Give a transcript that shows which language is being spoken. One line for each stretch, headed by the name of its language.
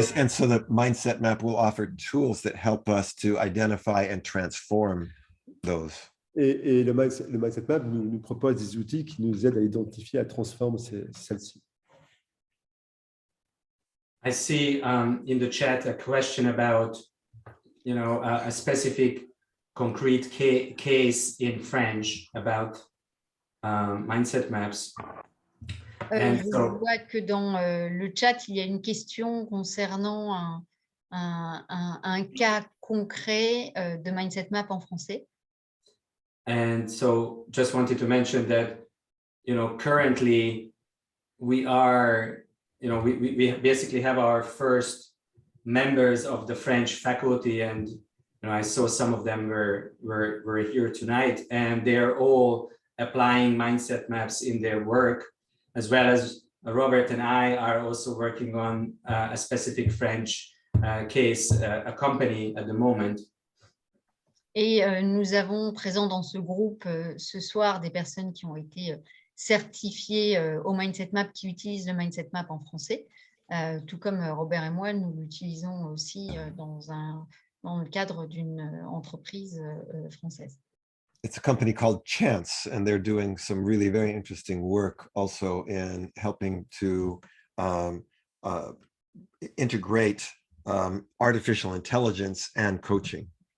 English: And so the mindset map will offer tools that help us to identify and transform those.
French: Et le mindset map nous propose des outils qui nous aident à identifier, à transformer celles-ci.
English: I see in the chat a question about, a specific concrete case in French about mindset maps.
French: Je vois que dans le chat, il y a une question concernant un cas concret de mindset map en français.
English: And so just wanted to mention that, currently we are, we basically have our first members of the French faculty, and I saw some of them were here tonight, and they're all applying mindset maps in their work, as well as Robert and I are also working on a specific French case, a company at the moment.
French: Et nous avons présent dans ce groupe ce soir des personnes qui ont été certifiées au Mindset Map, qui utilisent le Mindset Map en français. Tout comme Robert et moi, nous l'utilisons aussi dans le cadre d'une entreprise française.
English: It's a company called Chance, and they're doing some really very interesting work also in helping to integrate artificial intelligence and coaching.